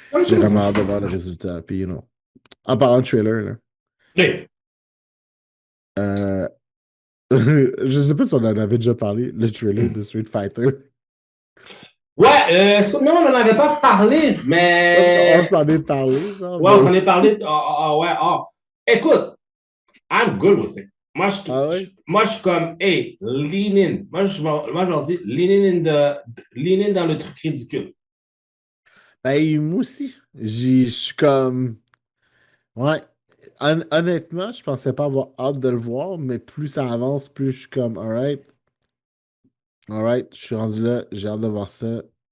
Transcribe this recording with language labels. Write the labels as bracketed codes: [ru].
[fr] J'ai vraiment hâte de voir le résultat. Puis, you know. En parlant de trailer, là, Oui. euh, je sais pas si on en avait déjà parlé, le trailer de Street Fighter. Ouais, non, on n'en avait pas parlé, Parce qu'on mais s'en est parlé, genre, ouais, mais on s'en est parlé. Ouais, écoute, [en] I'm good with it. [fr] ah ouais? Moi, je suis comme, hey, lean in. Moi, je leur dis, lean in dans le truc ridicule. Ben, moi aussi, je suis comme, ouais, honnêtement, je pensais pas avoir hâte de le voir, mais plus ça avance, plus je suis comme, alright, je suis rendu là, j'ai hâte de voir ça.